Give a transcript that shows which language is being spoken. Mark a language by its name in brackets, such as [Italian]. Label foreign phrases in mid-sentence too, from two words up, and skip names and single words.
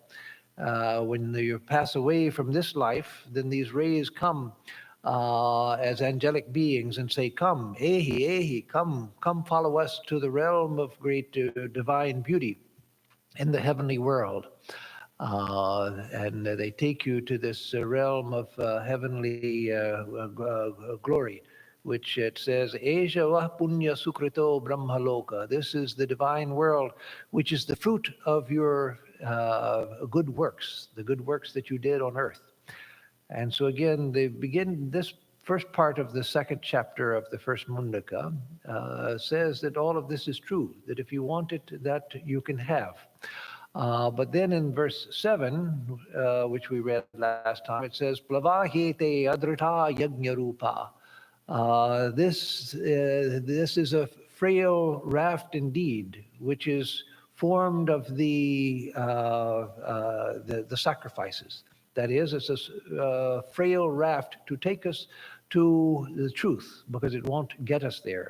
[English] When you pass away from this life, then these rays come as angelic beings and say, come, [Sanskrit] Ehi, Ehi, [English] come follow us to the realm of great divine beauty in the heavenly world. And they take you to this realm of heavenly glory, which it says, [Sanskrit] Eja va punya sukrito brahmaloka. [English] This is the divine world, which is the fruit of your good works, the good works that you did on earth. And so again, they begin this first part of the second chapter of the first Mundaka says that all of this is true, that if you want it, that you can have. But then in verse 7, which we read last time, it says, [Sanskrit] Plavahete adrita yajnarupa. [English] This is a frail raft indeed, which is formed of the sacrifices. That is, it's a frail raft to take us to the truth, because it won't get us there.